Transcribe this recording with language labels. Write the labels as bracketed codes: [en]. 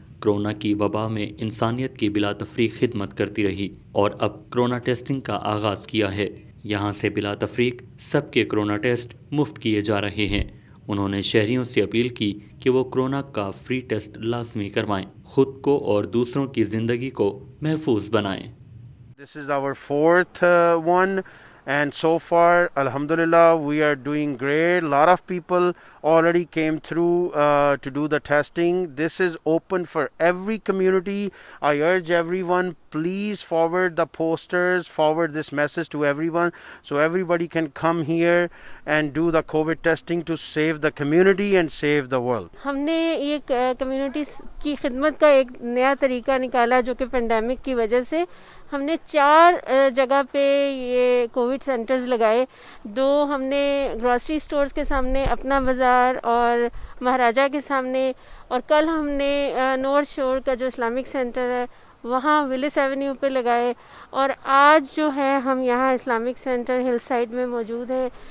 [ur] Corona کی وبا میں انسانیت کی بلا تفریق خدمت کرتی رہی، اور اب کرونا ٹیسٹنگ کا آغاز کیا ہے۔ یہاں سے بلا تفریق سب کے کرونا ٹیسٹ مفت کیے جا رہے ہیں۔ انہوں نے شہریوں سے اپیل کی کہ وہ کرونا کا فری ٹیسٹ لازمی کروائیں، خود کو اور دوسروں کی زندگی کو محفوظ بنائیں۔ [en] This is our fourth one, and so far, alhamdulillah, we are doing great. A lot of people already came through to do the testing. This is open for every community. I urge everyone, please forward the posters, forward this message to everyone, so everybody can come here and do the COVID testing to save the community and save the world. [ur] ہم نے ایک community کی خدمت کا ایک نیا طریقہ نکالا، جو کہ پینڈیمک کی وجہ سے ہم نے 4 جگہ پہ یہ کووڈ سینٹرز لگائے۔ 2 ہم نے گروسری سٹورز کے سامنے، اپنا بازار اور مہاراجہ کے سامنے، اور کل ہم نے نورتھ شور کا جو اسلامک سینٹر ہے وہاں ولس ایونیو پہ لگائے، اور آج جو ہے ہم یہاں اسلامک سینٹر ہل سائیڈ میں موجود ہیں،